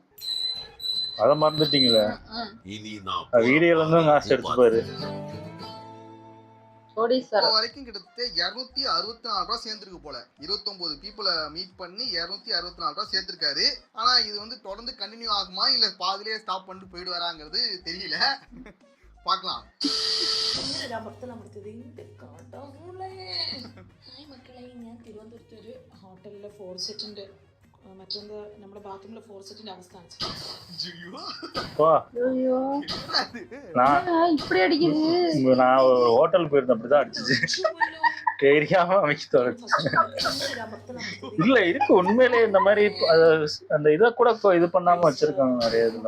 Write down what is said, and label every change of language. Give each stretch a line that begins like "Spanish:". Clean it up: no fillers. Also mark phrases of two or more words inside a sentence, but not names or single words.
Tamil: அத மறந்துட்டீங்களா? வீடியோல இருந்து காசு எடுத்துப்பாரு. கோடீஸ்வரன் வரைக்கும் கிட்டத்தட்ட 264 ரூபாய் சேர்ந்துருக்கு போல. 29 பீப்புளை மீட் பண்ணி 264 ரூபாய் சேர்த்திருக்காரு. ஆனா இது வந்து தொடர்ந்து கண்டினியூ ஆகுமா இல்ல பாதிலேயே ஸ்டாப் பண்ணிட்டு போயிட்டு வராங்கிறது தெரியல. பார்க்கலாம்.
Malayalam: തിരുവനന്തപുരത്ത് ഒരു ഹോട്ടലിലെ 4 സെറ്റിന്റെ മറ്റൊന്ന് നമ്മുടെ ബാത്റൂമിലെ 4 സെറ്റിന്റെ അവസ്ഥ
Tamil: இப்படி அடிக்குது. நான் ஹோட்டல் போயிருந்தேன், அப்படிதான் அடிச்சுச்சு. தெரியாம அமைச்சு தொலைச்சு. இல்ல இருக்கு உண்மையிலே இந்த மாதிரி அந்த இதை கூட இது பண்ணாம வச்சிருக்காங்க நிறைய இதுல.